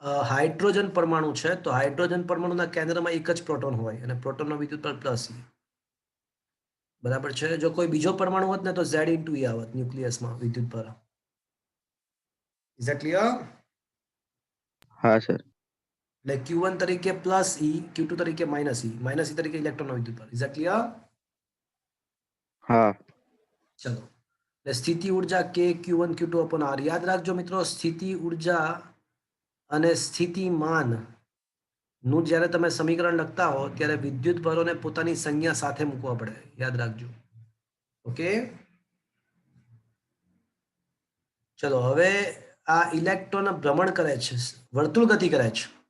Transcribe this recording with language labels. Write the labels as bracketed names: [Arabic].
[Gujarati] Hydrogen પરમાણુ છે તો હાઇડ્રોજન પરમાણુના કેન્દ્રમાં એક જ પ્રોટોન હોય અને પ્રોટોનનો વિદ્યુતબળ પ્લસ E. બરાબર છે. જો કોઈ બીજો પરમાણુ હોત ને તો Z * E આવત ન્યુક્લિયસમાં વિદ્યુતબળ. [English] Is that clear? [Gujarati] હા સર. એટલે Q1 તરીકે પ્લસ E, Q2 તરીકે માઇનસ E, માઇનસ E તરીકે ઇલેક્ટ્રોનનો વિદ્યુતબળ. [English] Is that clear? [Gujarati] હા. ચલો એટલે સ્થિતિ ઉર્જા K Q1 Q2 upon R. યાદ રાખજો મિત્રો, સ્થિતિ ઉર્જા અને સ્થિતિમાન નું જ્યારે તમે સમીકરણ લખતા હો ત્યારે વિદ્યુત ભારોને પોતાની સંજ્ઞા સાથે મૂકવા પડે. યાદ રાખજો. ઓકે, ચલો હવે આ ઇલેક્ટ્રોન ભ્રમણ કરે છે, વર્તુળ ગતિ કરે છે.